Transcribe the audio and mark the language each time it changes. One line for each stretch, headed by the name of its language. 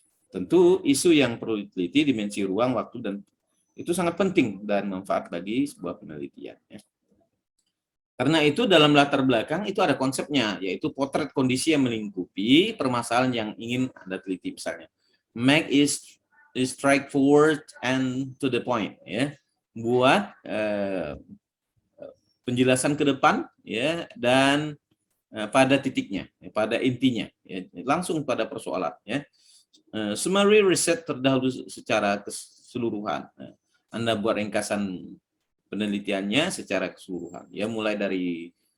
Indonesian: Tentu isu yang perlu diteliti, dimensi ruang, waktu, dan itu sangat penting dan manfaat bagi sebuah penelitian. Ya. Karena itu dalam latar belakang itu ada konsepnya, yaitu potret kondisi yang melingkupi permasalahan yang ingin Anda teliti misalnya.
English: Make is straightforward and to the point.
Indonesian: Ya. Buat penjelasan ke depan ya, dan pada titiknya, pada intinya, ya, langsung pada persoalan. Ya. Summary riset terdahulu secara keseluruhan. Anda buat ringkasan penelitiannya secara keseluruhan. Ya, mulai dari